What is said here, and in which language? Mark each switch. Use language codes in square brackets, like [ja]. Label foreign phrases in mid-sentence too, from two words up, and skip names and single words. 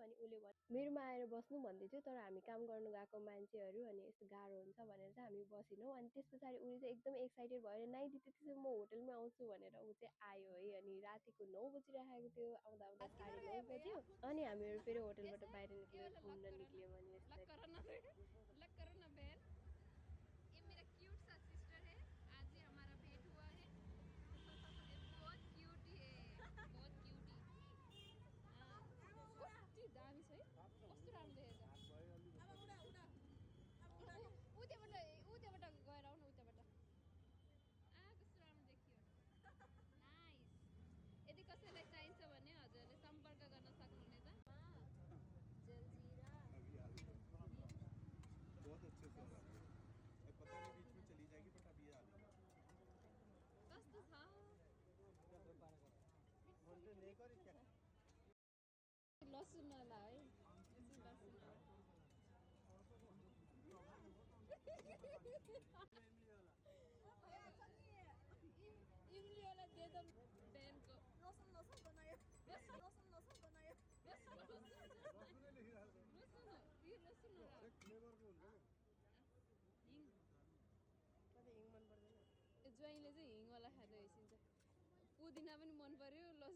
[ne] अनि उसले भन्यो मेरोमा आएर बस्नु भन्दै थियो, तर हामी काम गर्नु गएको मान्छेहरू अनि यस्तो गाह्रो हुन्छ भनेर चाहिँ हामी बसिनौँ। अनि त्यस पछाडि उसले चाहिँ एकदम एक्साइटेड भएर नाइ दिदी त्यसो म होटलमै आउँछु भनेर ऊ चाहिँ आयो है। अनि रातिको 9 बजिरहेको थियो, आउँदा आउँदा 9:30 बज्यो। अनि हामीहरू फेरि होटलबाट बाहिर निक्ल्यौँ, घुम्न निक्ल्यौँ। अनि [hi] यस्तै ये मेरा क्यूट सा सिस्टर है, आज ही हमारा भेंट हुआ है। ये बहुत क्यूट है, बहुत क्यूट ही। [ne] कति दामी छ है, कस्तो राम्रो देखेको। ऊ त्यहाँबाट गएर आउन, उताबाट कस्तो राम्रो देखियो। नाइस। यदि कसैलाई चाहिन्छ भने हजुरले सम्पर्क गर्न सक्नुहुनेछ। जलजीरा [hi] बहुत अच्छे से पता नहीं बीच में चली जाएगी, बट अभी आ रही है। [ne] कस्तो छ? लसुन होला है, [hi] लसुन इमली वाला दे दो बहन को। [ne] लसुन बनायो, लसुन बनायो। ये लसुन हो हिङ। हिङ मन पर्दैन। ज्वाइँले चाहिँ हिङ वाला खाँदै होइसिन्छ। पुदिना पनि मन पर्यो, लसुन